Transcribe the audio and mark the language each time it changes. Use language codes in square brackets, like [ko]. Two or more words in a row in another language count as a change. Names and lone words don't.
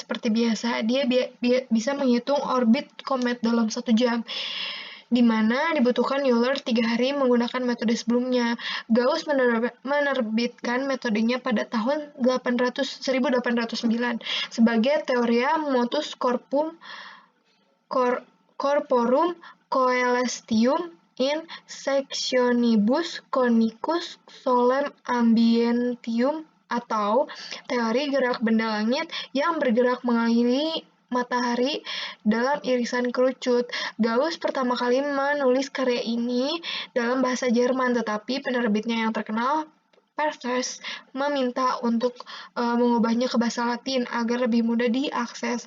[id] Seperti biasa, dia bisa menghitung orbit komet dalam 1 jam, di mana dibutuhkan Euler 3 hari menggunakan metode sebelumnya. Gauss menerbitkan metodenya pada tahun 1809 sebagai Theoria Motus Corporum Coelestium in Sectionibus Conicus Solem Ambientium, atau teori gerak benda langit yang bergerak mengelilingi matahari dalam irisan kerucut. Gauss pertama kali menulis karya ini dalam bahasa Jerman, tetapi penerbitnya yang terkenal, Perses, meminta untuk mengubahnya ke bahasa Latin agar lebih mudah diakses.